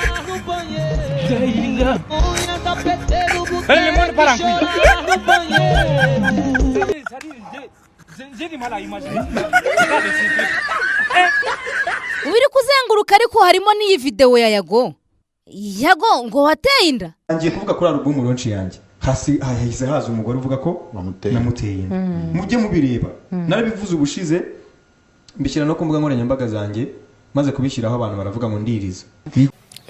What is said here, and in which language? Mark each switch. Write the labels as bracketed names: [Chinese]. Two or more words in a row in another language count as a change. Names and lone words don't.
[French] Le monde part en couille. J'ai du mal à imaginer. [Kinyarwanda] Ubiri kuzenguruka ariko harimo n'iyi video ya Yago ngo wateye inda ngiye kuvuga kuri [English] album launch [Kinyarwanda] yanjye hasi hahise haza umugore uvuga ko namuteye inda mujye mubireba narabivuze ubushize mbishyira no ku mbuga nkoranyambaga zanjye maze kubishyiraho abantu baravuga ngo ndiriza